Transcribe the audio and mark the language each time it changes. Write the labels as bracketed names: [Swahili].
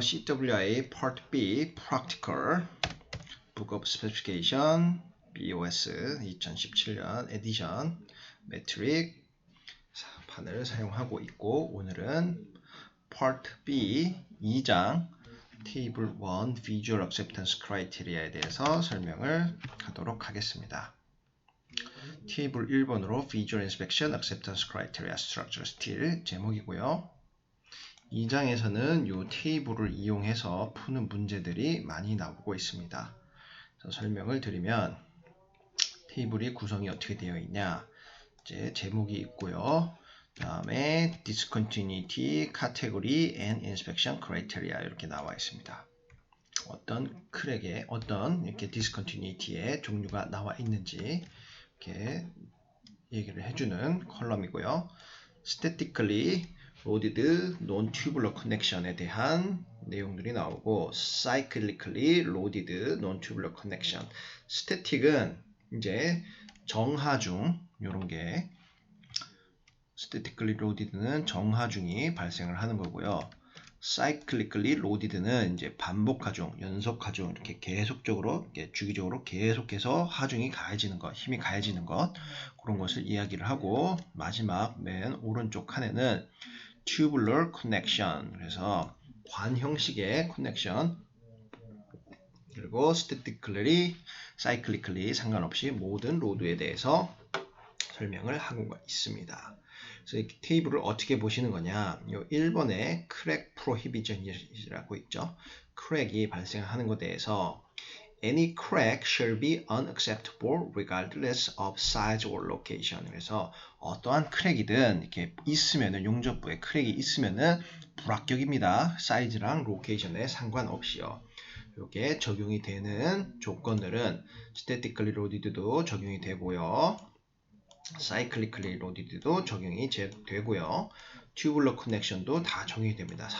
[Korean] CWI Part B Practical Book of Specification BOS 2017년 에디션 매트릭 판을 사용하고 있고, 오늘은 Part B 2장 Table 1 Visual Acceptance Criteria에 대해서 설명을 하도록 하겠습니다. Table 1번으로 Visual Inspection Acceptance Criteria Structure Steel 제목이고요. 2장에서는 이 테이블을 이용해서 푸는 문제들이 많이 나오고 있습니다. 설명을 드리면 테이블의 구성이 어떻게 되어 있냐, 이제 제목이 있고요. 다음에 Discontinuity, Category and Inspection Criteria 이렇게 나와 있습니다. 어떤 크랙에 어떤 이렇게 Discontinuity의 종류가 나와 있는지 이렇게 얘기를 해주는 컬럼이고요. [English] Statically loaded non-tubular connection에 [Korean] 대한 내용들이 나오고, [English] cyclically loaded non-tubular connection. [Korean] static은 이제 정하중, 요런 게 statically loaded는 정하중이 발생을 하는 거고요. cyclically loaded는 이제 반복하중, 연속하중, 이렇게 계속적으로, 이렇게 주기적으로 계속해서 하중이 가해지는 것, 힘이 가해지는 것, 그런 것을 이야기를 하고, 마지막 맨 오른쪽 칸에는 tubular connection, 그래서 관 형식의 connection, 그리고 statically, cyclically 상관없이 모든 로드에 대해서 설명을 하고 있습니다. 그래서 이 테이블을 어떻게 보시는 거냐, 이 1번에 crack prohibition이라고 있죠. 크랙이 발생하는 것에 대해서 [English] Any crack shall be unacceptable regardless of size or location. [Korean] 그래서 어떠한 크랙이든 이렇게 있으면은, 용접부에 크랙이 있으면은 불합격입니다. 사이즈랑 로케이션에 상관없이요. 이게 적용이 되는 조건들은 statically loaded도 적용이 되고요. cyclically loaded도 적용이 되고요. tubular connection도 다 적용이 됩니다.